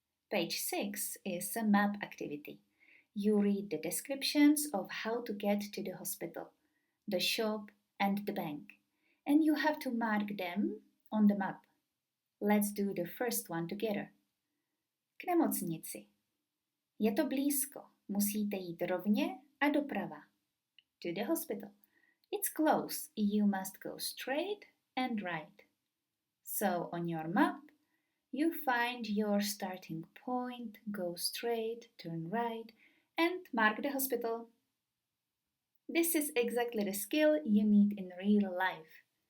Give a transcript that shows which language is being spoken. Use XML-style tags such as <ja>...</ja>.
<en>Page 6 is a map activity. You read the descriptions of how to get to the hospital, the shop, and the bank, and you have to mark them on the map. Let's do the first one together.</en> <cs>K nemocnici. Je to blízko, musíte jít rovně a doprava.</cs> <en>To the hospital. It's close, you must go straight and right. So on your map, you find your starting point, go straight, turn right, and mark the hospital. This is exactly the skill you need in real life.</en>